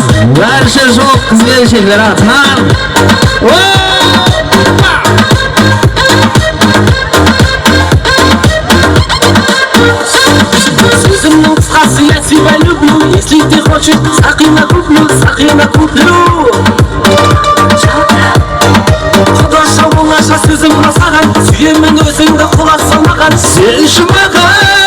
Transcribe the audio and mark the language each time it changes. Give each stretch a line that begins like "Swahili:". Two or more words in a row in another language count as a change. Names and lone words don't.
Kazakh: Barcha жоқ қыз-келіншектер атынан. Сезімнің қысқасы,
Russian: я тебя люблю. Если ты хочешь, сақина куплю.
Kazakh: Құдаша оңаша сөзім саған, сүйемін өзіңді құлақ салмаған. Сен үшін маған